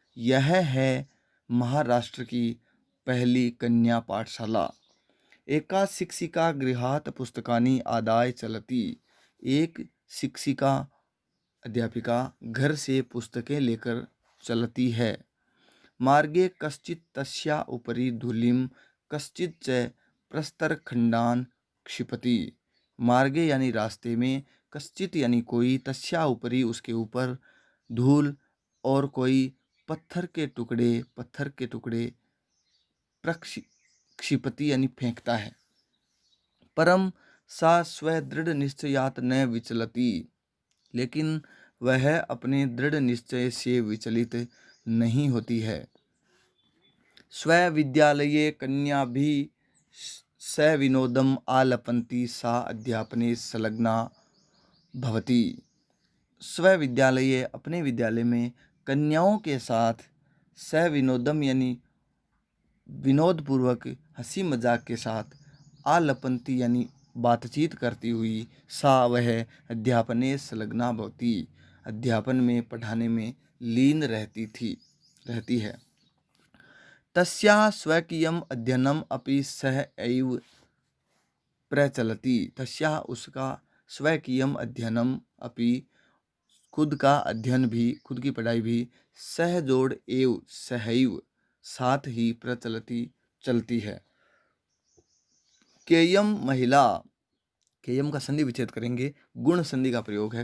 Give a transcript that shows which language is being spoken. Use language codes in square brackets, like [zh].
[hi] यह है महाराष्ट्र की पहली कन्या पाठशाला। [sa] एका शिक्षिका गृहात् पुस्तकानि आदाय चलती। [hi] एक शिक्षिका अध्यापिका घर से पुस्तकें लेकर चलती है। [sa] मार्गे कश्चित् तस्या उपरि धूलिं कश्चित् च प्रस्तरखंडान क्षिपति। [hi] मार्गे यानी रास्ते में, कश्चित् यानी कोई, तस्या उपरि उसके ऊपर, धूल और कोई पत्थर के टुकड़े प्रक्षिपति यानी फेंकता है। [sa] परम सा स्वदृढ़ निश्चयात न विचलती। [hi] लेकिन वह अपने दृढ़ निश्चय से विचलित नहीं होती है। [sa] स्वविद्यालये कन्या भी सविनोदम आलपन्ति सा अध्यापने संलग्ना भवति। [hi] स्वविद्यालये अपने विद्यालय में कन्याओं के साथ सविनोदम यानी विनोदपूर्वक हंसी मजाक के साथ, आलपन्ति यानी बातचीत करती हुई, सा वह अध्यापने संलग्ना भवति अध्यापन में पढ़ाने में लीन रहती है। [sa] तस्याः स्वकीयम अध्ययनम अपि सह एव प्रचलति। [hi] तस्याः उसका स्वकीयम अध्ययनम अपि खुद का अध्ययन भी, खुद की पढ़ाई भी, सहजोड़ एव सहैव साथ ही प्रचलति चलती है। केयम महिला, केयम का संधि विच्छेद करेंगे, गुण संधि का प्रयोग है।